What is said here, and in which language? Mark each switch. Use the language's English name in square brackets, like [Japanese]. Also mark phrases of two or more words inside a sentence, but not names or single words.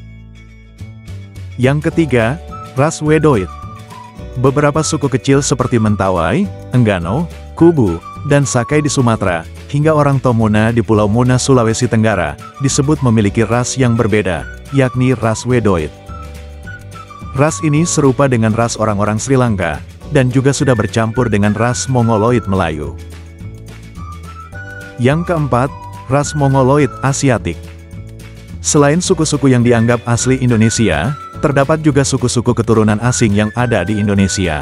[Indonesian] Yang ketiga, ras Wedoid. Beberapa suku kecil seperti Mentawai, Enggano, Kubu, dan Sakai di Sumatera, hingga orang Tomuna di Pulau Muna Sulawesi Tenggara, disebut memiliki ras yang berbeda, yakni ras Wedoid. Ras ini serupa dengan ras orang-orang Sri Lanka, dan juga sudah bercampur dengan ras Mongoloid Melayu. Yang keempat, ras Mongoloid Asiatik. Selain suku-suku yang dianggap asli Indonesia, terdapat juga suku-suku keturunan asing yang ada di Indonesia.